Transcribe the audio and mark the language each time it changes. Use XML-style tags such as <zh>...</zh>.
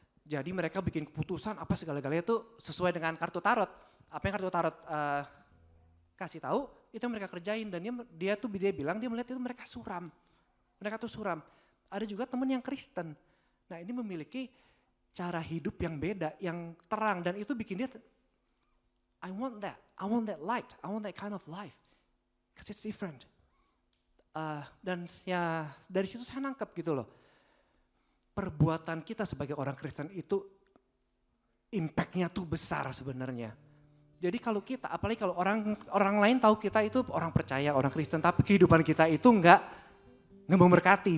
<id>Jadi mereka bikin keputusan apa segala-galanya itu sesuai dengan kartu tarot. Apa yang kartu tarot kasih tahu, itu yang mereka kerjain. Dan dia bilang dia melihat itu mereka suram. Mereka tuh suram. Ada juga teman yang Kristen. Nah ini memiliki cara hidup yang beda, yang terang. Dan itu bikin dia,</id> <en>I want that light, I want that kind of life. Because it's different.</en> <id>Dan ya dari situ saya nangkep gitu loh. Perbuatan kita sebagai orang Kristen itu impact-nya tuh besar sebenarnya. Jadi kalau kita, apalagi kalau orang lain tahu kita itu orang percaya, orang Kristen, tapi kehidupan kita itu nggak memberkati.</id>